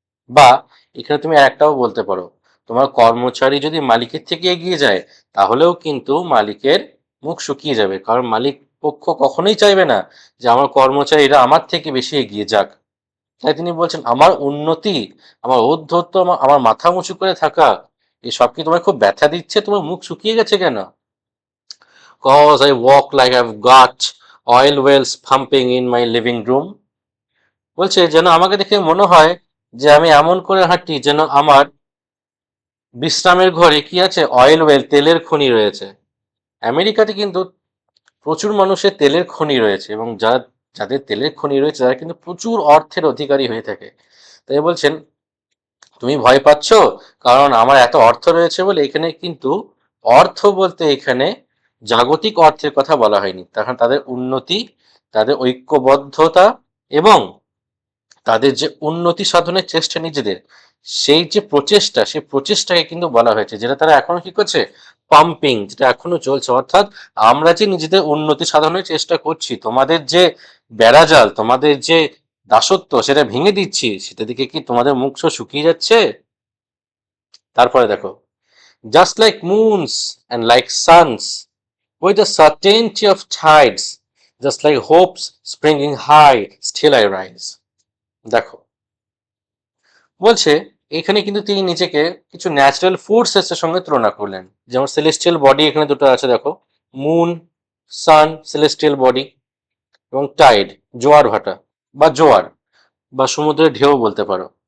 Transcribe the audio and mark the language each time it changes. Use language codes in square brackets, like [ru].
[bn] বা এখানে তুমি একটাও বলতে পারো, তোমার কর্মচারী যদি মালিকের থেকে এগিয়ে যায় তাহলেও কিন্তু মালিকের মুখ শুকিয়ে যাবে, কারণ মালিক পক্ষ কখনোই চাইবে না যে আমার কর্মচারীরা আমার থেকে বেশি এগিয়ে যাক। তাই তিনি বলছেন আমার উন্নতি, আমার ঔদ্ধত্য, আমার মাথা উঁচু করে থাকা, এসব কি তোমার খুব ব্যথা দিচ্ছে? তোমার মুখ শুকিয়ে গেছে কেন? [en] Cause I walk like I've got oil wells pumping in my living room. [bn] বলছে যেন আমাকে দেখে মনে হয় যে আমি এমন করে হাঁটি যেন আমার বিশ্রামের ঘরে কি আছে, অয়েল ওয়েল, তেলের খনি রয়েছে। আমেরিকাতে কিন্তু প্রচুর মানুষের তেলের খনি রয়েছে এবং যাদের তেলের খনি রয়েছে তারা কিন্তু প্রচুর অর্থের অধিকারী হয়ে থাকে। তাই বলছেন তুমি ভয় পাচ্ছ কারণ আমার এত অর্থ রয়েছে বলে। এখানে কিন্তু অর্থ বলতে এখানে জাগতিক অর্থের কথা বলা হয়নি, তখন তাদের উন্নতি, তাদের ঐক্যবদ্ধতা এবং তাদের যে উন্নতি সাধনের চেষ্টা নিজেদের, সেই যে প্রচেষ্টা, সেই প্রচেষ্টাকে কিন্তু বলা হয়েছে, যেটা তারা এখনো কি করছে, পাম্পিং, যেটা এখনো চলছে। অর্থাৎ আমরা যে নিজেদের উন্নতি সাধনের চেষ্টা করছি, তোমাদের যে বেড়াজাল, তোমাদের যে দাসত্ব সেটা ভেঙে দিচ্ছি, সেটা দিকে কি তোমাদের মুখ শুকিয়ে যাচ্ছে? তারপরে দেখো, [en] just like moons and like suns, with the certainty of tides, just like hopes springing high, still I rise. [bn] দেখো বলছে এখানে কিন্তু তিনি নিজেকে কিছু ন্যাচারাল ফোর্সেস এর সঙ্গে তুলনা করলেন। যেমন সেলেস্টিয়াল বডি এখানে দুটো আছে দেখো, মুন, সান, সেলেস্টিয়াল বডি, এবং টাইড, জোয়ার ভাটা বা জোয়ার বা সমুদ্রের ঢেউ বলতে পারো।